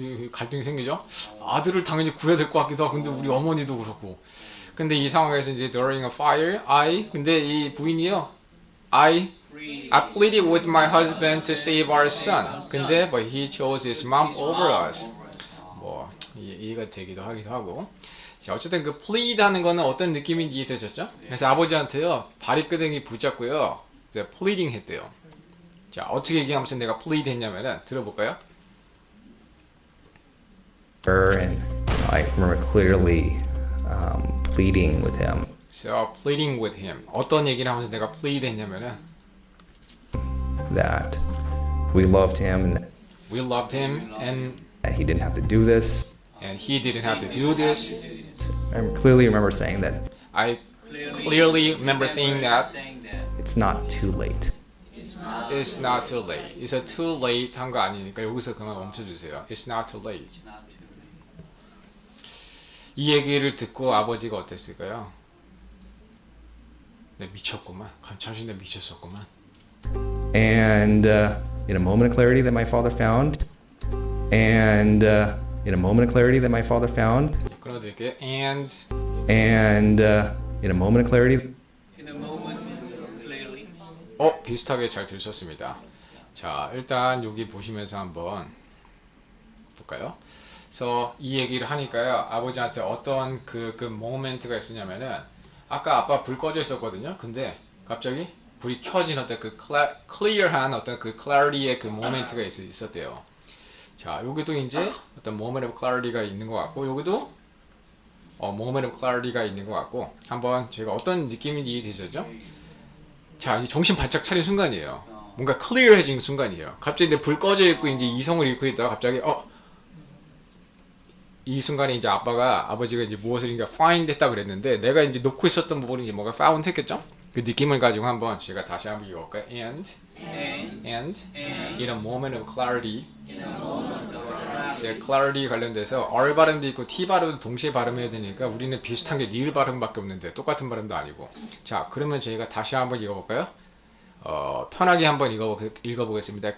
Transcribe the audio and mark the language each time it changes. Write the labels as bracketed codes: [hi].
[ko] 갈등이 생기죠. 아들을 당연히 구해야 될 것 같기도 하고 근데 우리 어머니도 그렇고. 근데 이 상황에서 이제 [en] during a fire, [ko] 근데 이 부인이요. [en] I pleaded with my husband to save our son. [ko] 근데 [en] but he chose his mom over us. [ko] 뭐 이해가 되기도 하기도 하고. 자, 어쨌든 그 plead 하는 거는 어떤 느낌인지 이해되셨죠? 그래서 아버지한테요. 바리끄댕이 붙잡고요. 이제 pleading 했대요. 자, 어떻게 얘기하면서 내가 plead 했냐면은 들어볼까요? [en] and I remember clearly pleading with him So pleading with him. 어떤 얘기를 하면서 내가 plead 했냐면은 that we loved him and we loved him that he didn't have to do this. and he didn't have to do this. I clearly remember saying that I clearly remember saying that it's not too late. it's not too late. It's a too late [ko] 한 거 아니니까 여기서 그만 멈춰주세요. [en] It's not too late. [ko] 이 얘기를 듣고 아버지가 어땠을까요? 내 미쳤구만. 잠시 내 미쳤었구만. [en] And in a moment of clarity that my father found, and in a moment of clarity that my father found, [ko] 그럼 드릴게요. And [en] and in a moment of clarity, In a moment, clearly. [ko] 비슷하게 잘 들으셨습니다. 자, 일단 여기 보시면서 한번 볼까요? 그래서 이 얘기를 하니까요. 아버지한테 어떤 그 모멘트가 있었냐면은 아까 아빠 불 꺼져 있었거든요. 근데 갑자기 불이 켜진 어떤 그 클리어한 어떤 그 clarity의 그 모멘트가 있었대요. 자, 여기도 이제 어떤 [en] moment of clarity [ko] 가 있는 것 같고 여기도 moment of clarity가 있는 것 같고 한번 제가 어떤 느낌인지 이해되셨죠? 자, 이제 정신 바짝 차린 순간이에요. 뭔가 클리어해진 순간이에요. 갑자기 이제 불 꺼져 있고 이제 이성을 잃고 있다가 갑자기 이 순간에 이제 아버지가 이제 무엇을 이제 find 했다 그랬는데 내가 이제 놓고 있었던 부분이 이제 뭔가 found 했겠죠? 그 느낌을 가지고 한번 제가 다시 한번 읽어볼까요? [en] And in a moment of clarity. [ko] 제가 clarity 관련돼서 R 발음도 있고 T 발음도 동시에 발음해야 되니까 우리는 비슷한 게 리을 발음밖에 없는데 똑같은 발음도 아니고. 자, 그러면 저희가 다시 한번 읽어볼까요? 편하게 한번 읽어보겠습니다.